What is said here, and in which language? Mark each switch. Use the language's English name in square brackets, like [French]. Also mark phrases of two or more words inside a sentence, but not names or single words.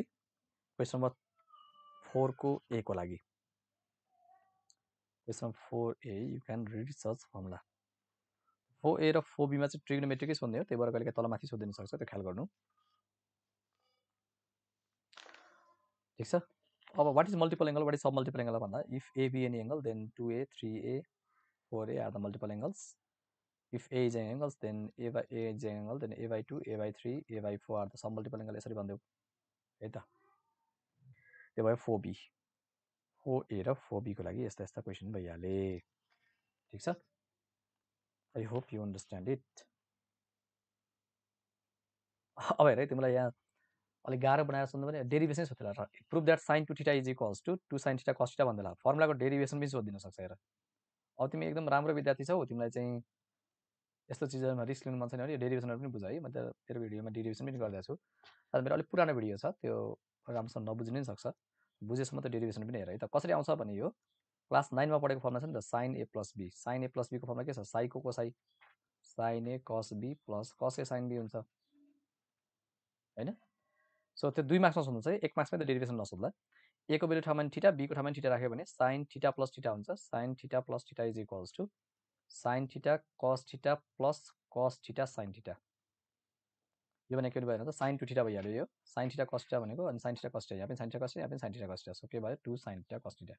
[English] question number 4 [Nepali] को a को लागि, [English] question 4a you can read such formula. [Nepali] 4a र 4b मा चाहिँ ट्रिग्नोमेट्रिकै सोध्ने हो, त्यही भएर कहिलेकाहीँ तल माथि सोधिन सक्छ, त्यो ख्याल गर्नु। ठीक छ। [English] अब what is multiple angle, what is sub multiple angle भन्दा इफ a be any angle then 2a 3a 4a are the multiple angles. If a is an angle then a is an angle then a by 2 a by 3 a by 4 are the sum multiple angle, [Nepali] यसरी भन्देऊ है त। त्यो भयो 4b, 4a र 4b को लागि यस्ता यस्ता क्वेसन भइहाले। ठीक छ, [English] I hope you understand it. [Nepali] अब हेर है तिमीलाई यहाँ अलिक गाह्रो बनाएर सोध्नु भने डेरिभेसन सोध्ला र [English] prove that sin 2 theta is equals to 2 sin theta cos theta [Nepali] भन्दैला फर्मुलाको डेरिभेसन पनि सोधिन सक्छ। हेर अब तिमी एकदम राम्रो विद्यार्थी छौ, तिमीलाई चाहिँ यस्तो चिजहरुमा रिस्क लिनु मन छैन भने डेरिभेसनहरु पनि बुझ है। म त तेरो भिडियोमा डेरिभेसन पनि गर्दै छु, तर मेरो अलिक पुरानो भिडियो छ, त्यो राम्रोसँग नबुझ्नु नि सक्छ, बुझेसम्म त डेरिभेसन पनि हेर है त। कसरी आउँछ भने यो क्लास 9 मा पढेको फर्मुला छ नि त [English] sin a plus b, sin a plus b [Nepali] को फर्मुला के छ साइ को कोसाइ, [English] sin a cos b plus cos a sin b [Nepali] हुन्छ हैन। सो त्यो 2 मार्क्समा सोध्नु छ है, 1 मार्क्समा त डेरिभेसन नसोध्ला। a को भ्यालु ठाउँमा नि थीटा, b को ठाउँमा नि थीटा राख्यो भने [English] sin theta plus theta [Nepali] हुन्छ, [English] sin theta plus theta is equals to sin theta cos theta plus cos theta sin theta. [Nepali] यो भने के भयो त [English] sin 2 theta [Nepali] भइहाल्यो यो, [English] sin theta cos theta [Nepali] भनेको, अनि [English] sin theta cos theta, [Nepali] यहाँ पनि [English] sin theta cos theta, [Nepali] यहाँ पनि [English] sin theta cos theta, [Nepali] सो के भयो [English] 2 sin theta cos theta.